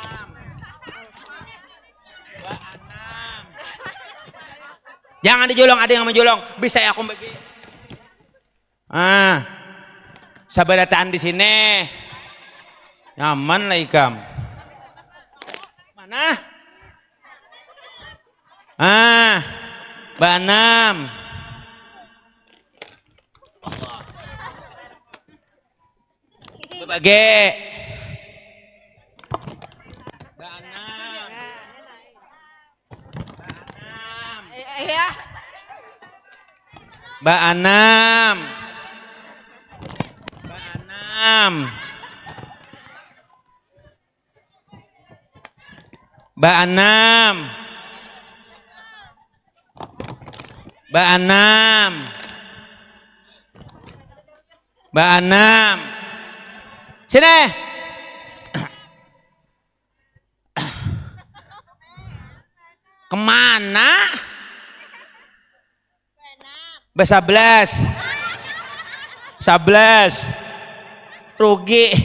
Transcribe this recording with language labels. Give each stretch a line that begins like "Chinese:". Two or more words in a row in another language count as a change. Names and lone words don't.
Banjar: Jangan dijolong, ada yang menjolong. Bisa ya aku bagi. Sabarataan di sini. Nyaman lah ikam. Mana? Ba 6. Bagi. Ba 6. Ba 6. Ba 6. Ba 6. Ba 6. Sini. Kemana? Ba 11. Rugi.